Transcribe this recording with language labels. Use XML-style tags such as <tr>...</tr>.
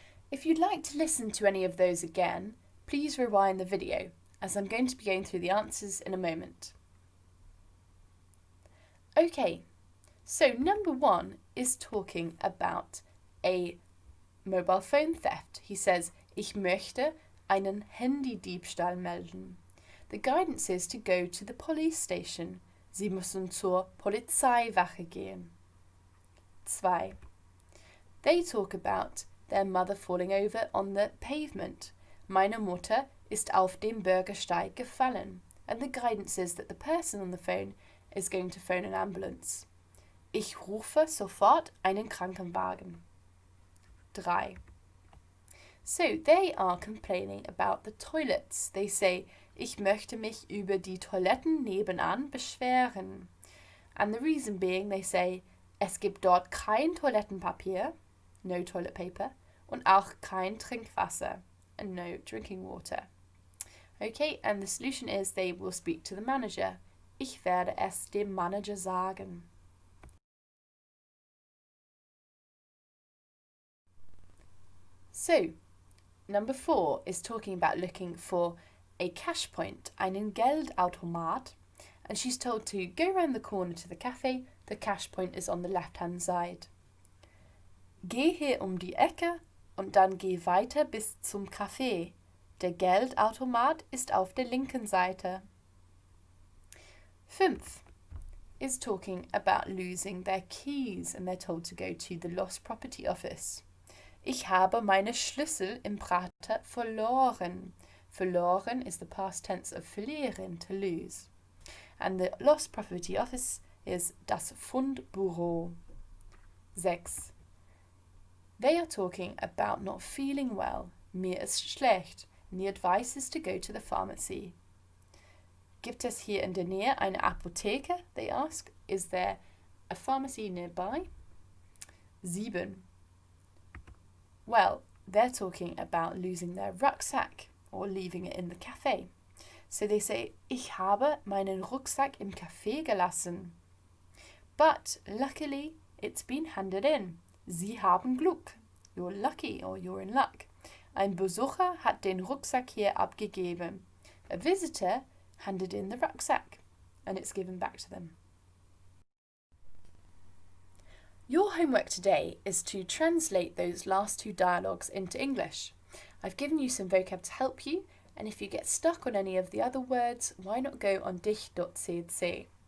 <en>If you'd like to listen to any of those again, please rewind the video, as I'm going to be going through the answers in a moment. Okay, so number 1 is talking about a mobile phone theft. He says,</en> <de>ich möchte einen Handydiebstahl melden.</de> <en>The guidance is to go to the police station.</en> <de>Sie müssen zur Polizeiwache gehen.</de> <en>2. They talk about their mother falling over on the pavement.</en> <de>Meine Mutter ist auf dem Bürgersteig gefallen.</de> <en>And the guidance is that the person on the phone is going to phone an ambulance.</en> <de>Ich rufe sofort einen Krankenwagen.</de> <en>3. So they are complaining about the toilets. They say,</en> <de>ich möchte mich über die Toiletten nebenan beschweren.</de> <en>And the reason being, they say,</en> <de>es gibt dort kein Toilettenpapier,</de> <en>no toilet paper,</en> <de>und auch kein Trinkwasser,</de> <en>and no drinking water. Okay, and the solution is they will speak to the manager.</en> <de>Ich werde es dem Manager sagen.</de> <en>So, number 4 is talking about looking for a cash point, einen Geldautomat, and she's told to go round the corner to the cafe. The cash point is on the left-hand side.</en> <de>Geh hier um die Ecke und dann geh weiter bis zum Café. Der Geldautomat ist auf der linken Seite.</de> <en>5 is talking about losing their keys, and they're told to go to the lost property office.</en> <de>Ich habe meine Schlüssel im Prater verloren.</de> <en>Verloren is the past tense of verlieren, to lose. And the lost property office is das Fundbüro. 6. They are talking about not feeling well.</en> <de>Mir ist schlecht.</de> <en>And the advice is to go to the pharmacy.</en> <de>Gibt es hier in der Nähe eine Apotheke?</de> <en>They ask. Is there a pharmacy nearby? 7. Well, they're talking about losing their rucksack or leaving it in the cafe. So they say,</en> <de>ich habe meinen Rucksack im Café gelassen.</de> <en>But luckily, it's been handed in.</en> <de>Sie haben Glück.</de> <en>You're lucky or you're in luck.</en> <de>Ein Besucher hat den Rucksack hier abgegeben.</de> <en>A visitor handed in the rucksack and it's given back to them. Your homework today is to translate those last 2 dialogues into English. I've given you some vocab to help you, and if you get stuck on any of the other words, why not go on dich.cz.</en>